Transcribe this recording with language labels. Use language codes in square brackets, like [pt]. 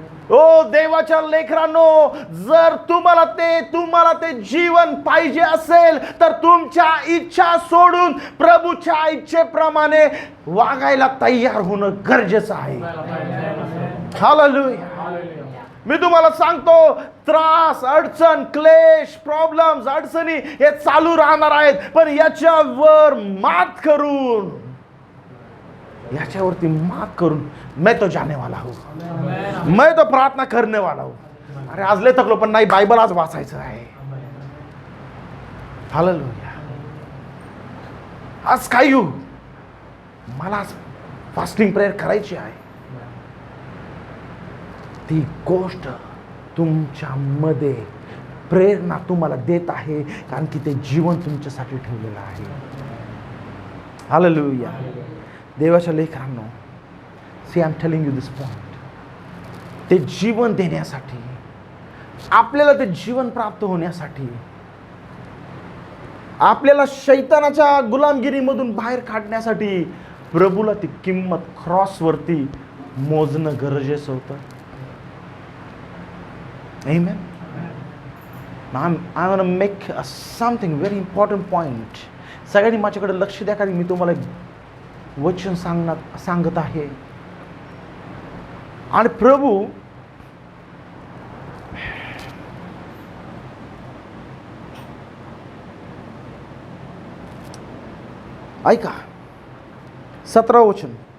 [mr] ओ देवाच्या लेकरांनो, जर तुम्हाला ते जीवन पाहिजे असेल तर तुमच्या इच्छा सोडून प्रभूच्या इच्छेप्रमाणे वागायला तयार होणं गरजेचं आहे. हालेलुया. मी तुम्हाला सांगतो, त्रास, अडचण, क्लेश, प्रॉब्लेम्स, अडचणी हे चालू राहणार आहेत, पण याच्यावर मात करून याच्यावरती मात करून [hi] मैं तो जाने वाला हूँ, मैं तो प्रार्थना करने वाला हूँ. [mr] अरे आज लय थकलो पण नाही, बायबल आज वाचायचं आहे. हालेलुया. आज काय येऊ, मला आज फास्टिंग प्रेयर करायची आहे. ती गोष्ट तुमच्यामध्ये प्रेरणा तुम्हाला देत आहे, कारण की ते जीवन तुमच्यासाठी ठेवलेलं आहे. हालेलुया. देवाच्या लेकरांनो, [en] See I am telling you this point. [mr] ते जीवन देण्यासाठी, आपल्याला ते जीवन प्राप्त होण्यासाठी, आपल्याला शैतानाच्या गुलामगिरीमधून बाहेर काढण्यासाठी प्रभूला ती किंमत क्रॉसवरती मोजणं गरजेचं होतं. [en] Amen. Now I want to make something very important point. [mr] सगळ्यांनी माझ्याकडे लक्ष द्या, कारण मी तुम्हाला एक वचन सांगत आहे. आणि प्रभू ऐका, 17 वचन.